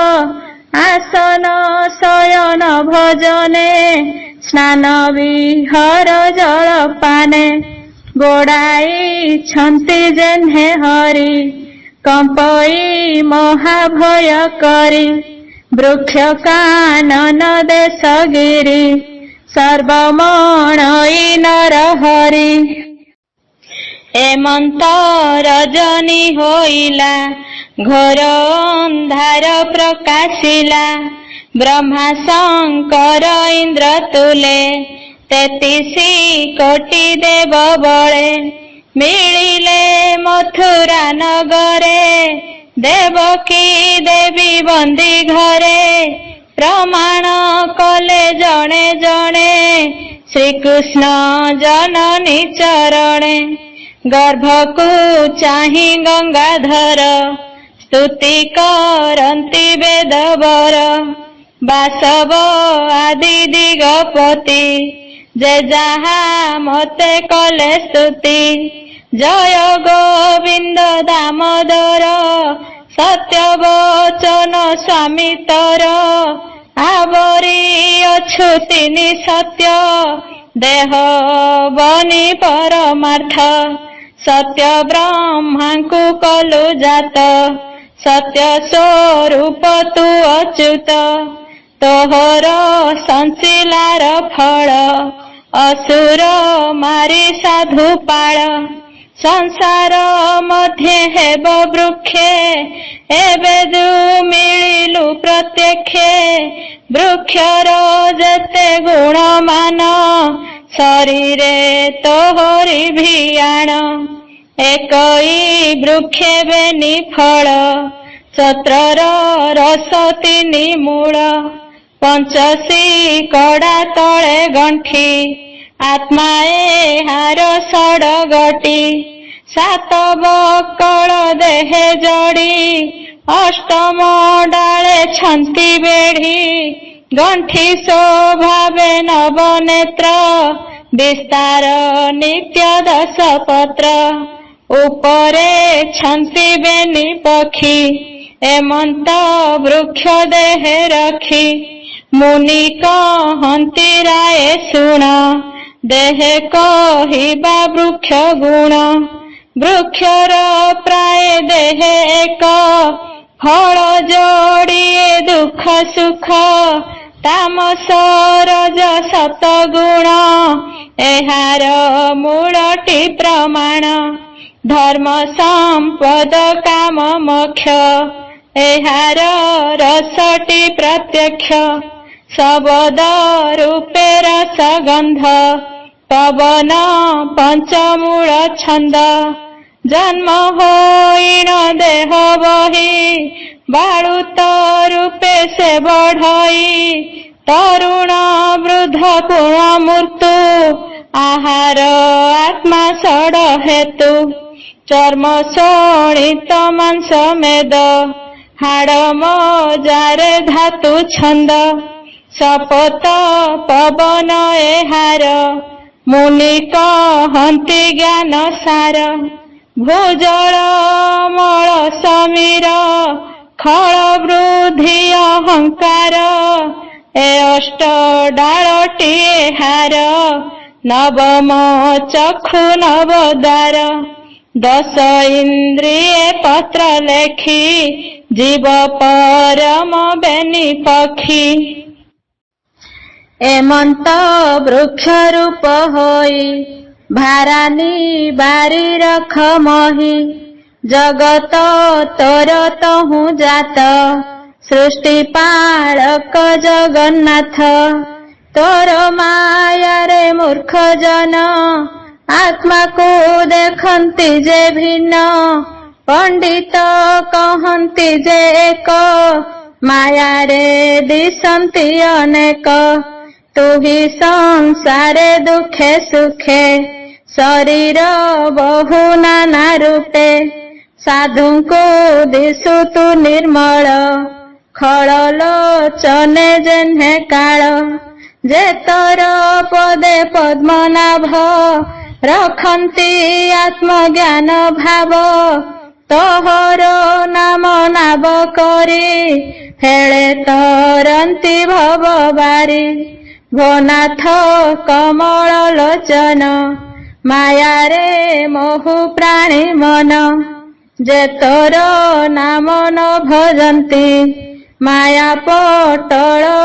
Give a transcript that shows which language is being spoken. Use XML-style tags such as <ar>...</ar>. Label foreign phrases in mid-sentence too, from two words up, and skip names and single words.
<or>ଆସନ ଶୟନ ଭଜନେ ସ୍ନାନ ବିହର ଜଳପାନେ ଗୋଡ଼ାଇଛନ୍ତି ଯେହ୍ନେ ହରି କମ୍ପଇ ମହାଭୟ କରି ବୃକ୍ଷ କାନନ ଦେଶଗିରି ସର୍ବମଣଇ ନର ହରି ଏମନ୍ତ ରଜନୀ ହୋଇଲା ଘୋର ଅନ୍ଧାର ପ୍ରକାଶିଲା ବ୍ରହ୍ମା ଶଙ୍କର ଇନ୍ଦ୍ର ତୁଲେ 33 କୋଟି ଦେବ ବଳେ ମିଳିଲେ ମଥୁରା ନଗରେ ଦେବକୀ ଦେବୀ ବନ୍ଦୀ ଘରେ ପ୍ରମାଣ କଲେ ଜଣେ ଜଣେ ଶ୍ରୀକୃଷ୍ଣ ଜନନୀ ଚରଣେ ଗର୍ଭକୁ ଚାହିଁ ଗଙ୍ଗାଧର ସ୍ତୁତି କରନ୍ତି ବେଦବର ବାସବ ଆଦି ଦିଗପତି ଯେ ଯାହା ମତେ କଲେ ସ୍ତୁତି ଜୟ ଗୋବିନ୍ଦ ଦାମୋଦର ସତ୍ୟ ବଚନ ସ୍ୱାମୀ ତର ଆବରୀ ଅଛୁତିନି ସତ୍ୟ ଦେହ ବନୀ ପରମାର୍ଥ ସତ୍ୟ ବ୍ରହ୍ମାଙ୍କୁ କଲୁ ଜାତ ସତ୍ୟ ସ୍ୱରୂପ ତୁ ଅଚ୍ୟୁତ ତୋହର ସଂସିଲାର ଫଳ ଅସୁର ମାରି ସାଧୁ ପାଳ ସଂସାର ମଧ୍ୟେ ହେବ ବୃକ୍ଷେ ଏବେ ଦୁ ମିଳିଲୁ ପ୍ରତ୍ୟକ୍ଷେ ବୃକ୍ଷର ଯେତେ ଗୁଣମାନ ଶରୀରେ ତୋହରୀ ଭିଆଣ ଏକଈ ବୃକ୍ଷେ ବେନି ଫଳ ଛତ୍ରର ରସ 3 ମୂଳ ପଞ୍ଚସୀ କଡ଼ା ତଳେ ଗଣ୍ଠି ଆତ୍ମାଏ ହାର ଷଡଗଟୀ 7 ବକଳ ଦେହେ ଜଡ଼ି ଅଷ୍ଟମ ଡାଳେ ଛନ୍ତି ବେଢ଼ି ଗଣ୍ଠି ଶୋଭାବେ ନବନେତ୍ର ବିସ୍ତାର ନିତ୍ୟ 10 ପତ୍ର ଉପରେ ଛନ୍ତି ବେନି ପକ୍ଷୀ ଏମନ୍ତ ବୃକ୍ଷ ଦେହେ ରଖି ମୁନି କହନ୍ତି ରାୟ ଶୁଣ ଦେହେ କହିବା ବୃକ୍ଷ ଗୁଣ ବୃକ୍ଷର ପ୍ରାୟ ଦେହେ ଏକ ଫଳ ଯୋଡ଼ିଏ ଦୁଖ ସୁଖ ତାମସ ରଜ ସତଗୁଣ ଏହାର ମୂଳଟି ପ୍ରମାଣ ଧର୍ମ ସମ୍ପଦ କାମ ମୋକ୍ଷ ଏହାର ରସଟି ପ୍ରତ୍ୟକ୍ଷ ଶବ୍ଦ ରୂପେ ରସ ଗନ୍ଧ ପବନ ପଞ୍ଚମୂଳ ଛନ୍ଦ ଜନ୍ମ ହୋଇଣ ଦେହ ବହି ବାଳୁତ ରୂପେ ସେ ବଢ଼ଈ ତରୁଣ ବୃଦ୍ଧ ପୂର୍ଣ୍ଣ ମୃତ୍ୟୁ ଆହାର ଆତ୍ମା ଷଡ ହେତୁ ଚର୍ମ ଶୋଣିତ ମାଂସ ମେଦ ହାଡ଼ ମଜାରେ ଧାତୁ ଛନ୍ଦ ସପତ ପବନ ଏହାର ମୁନି କହନ୍ତି ଜ୍ଞାନ ସାର ଭୂଜଳ ମଳ ସମୀର ଖଳ ବୃଦ୍ଧି ଅହଙ୍କାର ଏ ଅଷ୍ଟ ଡାଳଟି ହାର ନବମ ଚକ୍ଷୁ ନବଦ୍ୱାର 10 ଇନ୍ଦ୍ରିୟ ପତ୍ର ଲେଖି ଜୀବ ପରମ ବେନି ପକ୍ଷୀ ଏମନ୍ତ ବୃକ୍ଷ ରୂପ ହୋଇ ଭାରାନୀ ବାରି ରଖ ମହୀ ଜଗତ ତୋର ତହୁଁ ଜାତ ସୃଷ୍ଟି ପାଳକ ଜଗନ୍ନାଥ ତୋର ମାୟା ରେ ମୂର୍ଖ ଜନ ଆତ୍ମା କୋ ଦେଖନ୍ତି ଯେ ଭିନ୍ନ ପଣ୍ଡିତ କହନ୍ତି ଯେ ଏକ ମାୟା ରେ ଦିଶନ୍ତି ଅନେକ ତୁ ହି ସଂସାରେ ଦୁଖେ ସୁଖେ ଶରୀର ବହୁ ନାନା ରୂପେ ସାଧୁ କୋ ଦିଶୁ ତୁ ନିର୍ମଳ ଖଲୋଚନେ ଯେହ୍ନେ କାଳ ଯେ ତୋର ପଦେ ପଦ୍ମନାଭ ରଖନ୍ତି ଆତ୍ମଜ୍ଞାନ ଭାବ ତୋହର ନାମ ନାବ କରି ହେଲେ ତରନ୍ତି ଭବ ବାରି ଭୋନାଥ କମଳ ଲୋଚନ ମାୟା ରେ ମୋହୁ ପ୍ରାଣୀ ମନ ଯେ ତୋର ନାମ ନ ଭଜନ୍ତି ମାୟା ପଟଳ</or>